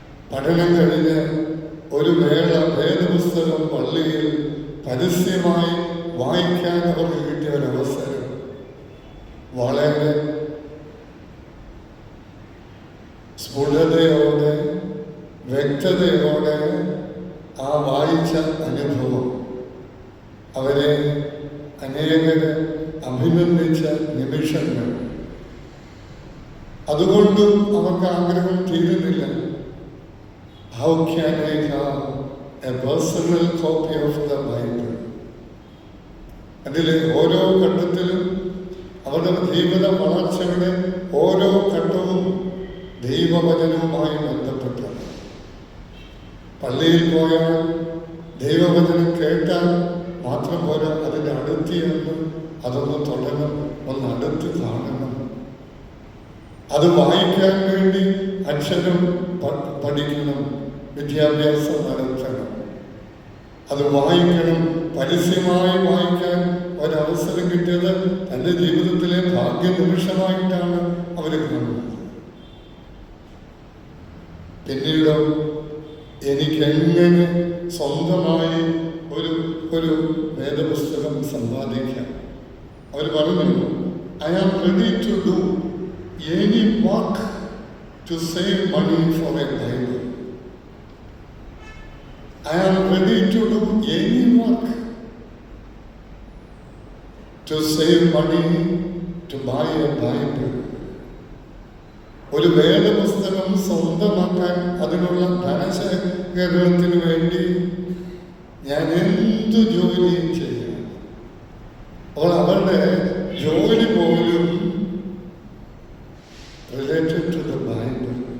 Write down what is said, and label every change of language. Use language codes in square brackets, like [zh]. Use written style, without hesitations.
[ml] പഠനം കഴിഞ്ഞ് ഒരു വേദപുസ്തകം പള്ളിയിൽ പരസ്യമായി വായിക്കാൻ അവർക്ക് കിട്ടിയ ഒരവസരം വളരെ സ്ഫുടതയോടെ വ്യക്തതയോടെ ആ വായിച്ച അനുഭവം അവരെ അനേകരെ അഭിനന്ദിച്ച നിമിഷങ്ങൾ. അതുകൊണ്ടും അവർക്ക് ആഗ്രഹം തീരുന്നില്ല. [en] How can I have a personal copy of the Bible? [ml] അതിലെ ഓരോ ഘട്ടത്തിലും അവരുടെ ജീവിത വളർച്ചയുടെ ഓരോ ഘട്ടവും ദൈവവചനവുമായി ബന്ധപ്പെട്ടാണ്. പള്ളിയിൽ പോയാൽ ദൈവവചനം കേട്ടാൽ മാത്രം പോരാ, അതിൻ്റെ അടുത്തിയെന്ന് അതൊന്ന് തൊടണം, ഒന്ന് അടുത്ത് കാണണം. അത് വായിക്കാൻ വേണ്ടി അക്ഷരം പഠിക്കണം, വിദ്യാഭ്യാസം നടത്തണം. അത് വായിക്കണം, പരസ്യമായി വായിക്കാൻ ഒരവസരം കിട്ടിയത് തൻ്റെ ജീവിതത്തിലെ ഭാഗ്യ നിമിഷമായിട്ടാണ് അവർ കാണുന്നത്. പിന്നീട് എനിക്കെങ്ങനെ സ്വന്തമായി ഒരു വേദപുസ്തകം സമ്പാദിക്കാം? അവർ പറഞ്ഞു, [en] I am ready to do any work to save money for a Bible. I am ready to do any work to save money to buy a Bible. [ml] ഒരു വേദപുസ്തകം സ്വന്തമാക്കാൻ അതിനുള്ള ധനശേഖരണത്തിന് വേണ്ടി ഞാൻ എന്തു ജോലിയും ചെയ്യും. അപ്പോൾ അവരുടെ ജോലി പോലും [en] Related to the Bible.